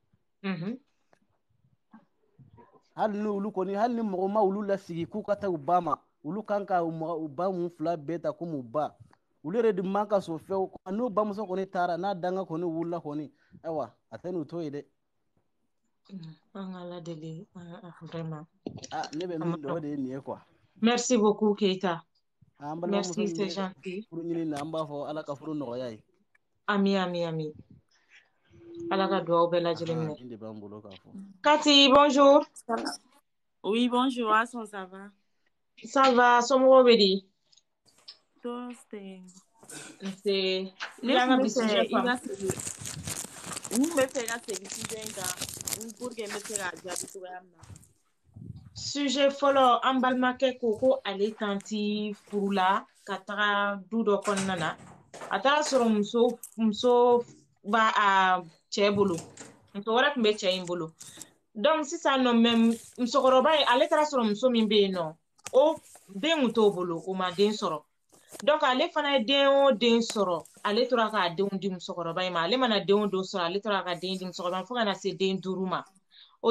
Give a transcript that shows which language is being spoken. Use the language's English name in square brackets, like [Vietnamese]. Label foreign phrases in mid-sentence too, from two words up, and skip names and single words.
[Bambara] Hali ni mɔgɔ ma olu lasigi k'u ka taa u ba ma olu kan ka u ba mun fila bɛɛ ta komi u ba olu yɛrɛ de man ka sɔn fɛnw n'u bamuso kɔni taara n'a danga kɔni wulila kɔni ayiwa a tɛ n'u to ye dɛ. An ka Ala deli vraiment. Ne bɛ min dɔn o de ye nin ye quoi. [French] Merci beaucoup Keita. Merci c'est gentil. [Bambara] Furu ɲini na an b'a fɔ Ala ka furu nɔgɔya ye. Ami. Ala ka dugawu bɛɛ lajɛlen minɛ. Nin de b'an bolo k'a fɔ. [French] Cathy, bonjour. Oui, bonjour, Asson, ça va? Ça va, [Bambara] somɔgɔw bɛ di? Todos tɛ. Nse. Ne kun bɛ fɛ ka segin sujet in kan [French] pour que [Bambara] n bɛ se k'a jaabi cogoya min na. Sujet fɔlɔ an balimakɛ ko ale tanti furula ka taga du dɔ kɔnɔna na a taara sɔrɔ muso b'a a cɛ bolo muso wɛrɛ tun bɛ cɛ in bolo donc sisan nɔ mais musokɔrɔba in ale taara sɔrɔ muso min bɛ yen nɔ o den kun t'o bolo o ma den sɔrɔ donc ale fana ye den o den sɔrɔ ale tora k'a denw di musokɔrɔba in ma ale mana denw dɔ sɔrɔ ale tora ka den di musokɔrɔba in fo ka na se den 5 ma o